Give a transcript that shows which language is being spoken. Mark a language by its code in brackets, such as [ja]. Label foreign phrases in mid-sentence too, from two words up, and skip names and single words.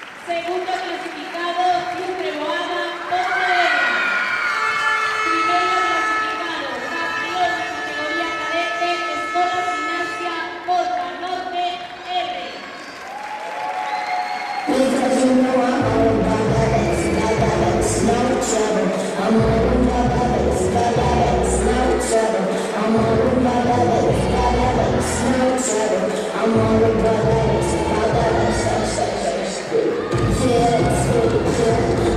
[gl] Segundo clasificado, Club Reboada, Pontevedra. Primero clasificado, campeón de categoría cadete, Escola Gimnasia, Porta Norte, R. [en] Because you know I'm all about that, it's no trouble. I'm all about that, it's no trouble. I'm all about that, it's no trouble. I'm all about that, it's yeah, it's really good.